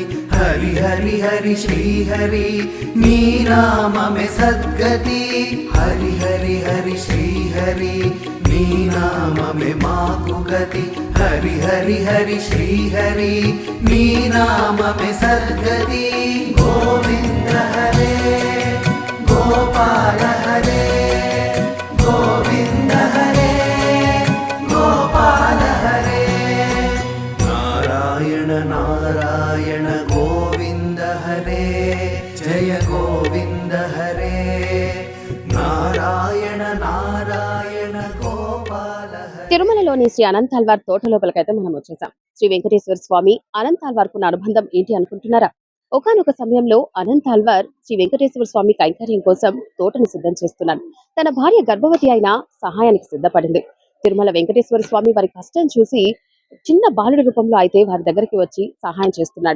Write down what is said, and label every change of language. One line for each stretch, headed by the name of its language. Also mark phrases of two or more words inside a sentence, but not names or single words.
Hindi: हरि हरि हरि श्री हरि नी नाम में सद्गति. हरि हरि हरि श्री हरि नी नाम में माकु गति. हरि हरि हरि श्री हरि नी नाम में सद्गति. गोविंद हरे गोपाल हरे गोविंद हरे गोपाल हरे. नारायण नारायण गोविंद हरे जय गोविंद हरे. नारायण नारायण गोपाल हरे.
Telugu: తిరుమలలోని శ్రీ అనంతాల్వార్ తోట లోపలికైతే మనం వచ్చేసాం. శ్రీ వెంకటేశ్వర స్వామి అనంతాల్వార్ కున్న అనుబంధం ఏంటి అనుకుంటున్నారా? ఒకానొక సమయంలో అనంతాల్వార్ శ్రీ వెంకటేశ్వర స్వామి కైంకర్యం కోసం తోటను సిద్ధం చేస్తున్నాడు. తన భార్య గర్భవతి అయిన సహాయానికి సిద్ధపడింది. తిరుమల వెంకటేశ్వర స్వామి వారి కష్టం చూసి చిన్న బాలుడి రూపంలో అయితే వారి దగ్గరికి వచ్చి సహాయం చేస్తున్నాడు.